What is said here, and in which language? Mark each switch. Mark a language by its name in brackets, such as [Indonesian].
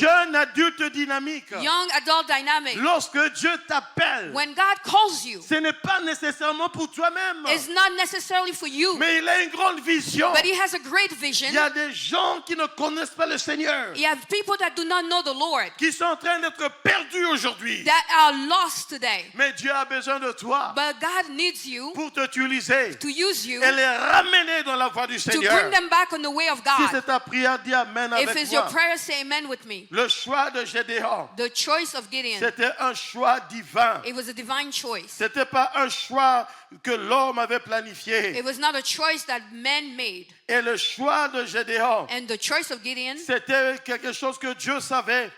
[French] Jeune adulte dynamique. [English] Young adult dynamic. [French] Lorsque Dieu t'appelle, [English] When God calls you, [French] ce n'est pas nécessairement pour toi-même, [English] it's not necessarily for you, [French] mais il a une grande vision. [English] but He has a great vision. [French] Il y a des gens qui ne connaissent pas le Seigneur, [English] You have people that do not know the Lord, [French] qui sont en train d'être perdus aujourd'hui. [English] that are lost today. [French] Mais Dieu a besoin de toi [English] But God needs you [French] pour t'utiliser [English] to use you [French] et les ramener dans la voie du [English] to [French] Seigneur. [English] bring them back on the way of [French] Si [English] God. [French] c'est ta prière, dis Amen [English] If [French] avec [English] it's your [French] moi. [English] prayer, say amen with me. [French] Le choix de Gédéon, [English] The choice of Gideon, [French] c'était un choix divin. [English] it was a divine choice. [French] C'était pas un choix que l'homme avait planifié. [English] It was not a choice that men made. [French] Et le choix de Gédéon, [English] And the choice of Gideon, [French] c'était quelque chose que Dieu savait